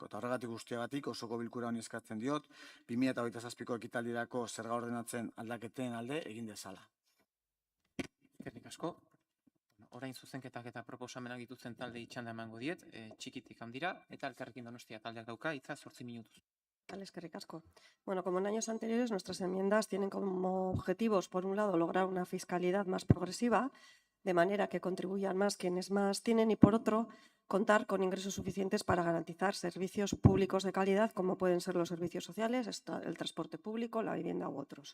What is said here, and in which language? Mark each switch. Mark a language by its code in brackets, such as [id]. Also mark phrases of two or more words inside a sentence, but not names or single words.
[eu] Eta horregatik guztiagatik osoko bilkura honi eskatzen diot, 2027ko ekitaldirako zerga ordenatzen aldaketen alde egin dezala. Eskerrik asko. Orain zuzenketak eta proposamenak dituzten talde txanda emango diet, txikitik handira, eta Elkarrekin Donostia taldeak dauka, hitza 8 minutuz. Vale, eskerrik asko. [es] Bueno, como en años anteriores, nuestras enmiendas tienen como objetivos, por un lado, lograr una fiscalidad más progresiva, de manera que contribuyan más quienes más tienen, y por otro, contar con ingresos suficientes para garantizar servicios públicos de calidad, como pueden ser los servicios sociales, el transporte público, la vivienda u otros.